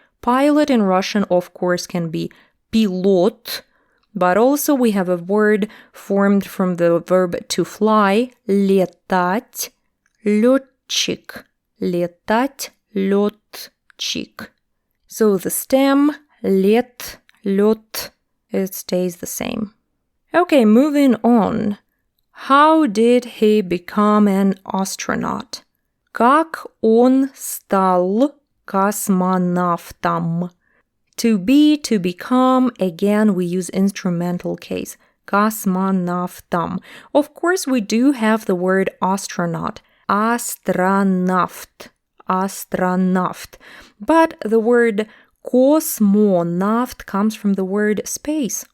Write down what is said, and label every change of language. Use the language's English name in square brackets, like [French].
[English] Pilot in Russian, of course, can be пилот, but also we have a word formed from the verb to fly, [Russian] летать, лётчик, летать, лётчик. [English] So the stem, лет, лёт, it stays the same. Okay, moving on. How did he become an astronaut? [Russian] Как он стал космонавтом? [English] To be, to become, again, we use instrumental case. [Russian] Космонавтом. [English] Of course, we do have the word astronaut. [Russian] Астронавт. Астронавт. [English] But the word космонавт comes from the word space.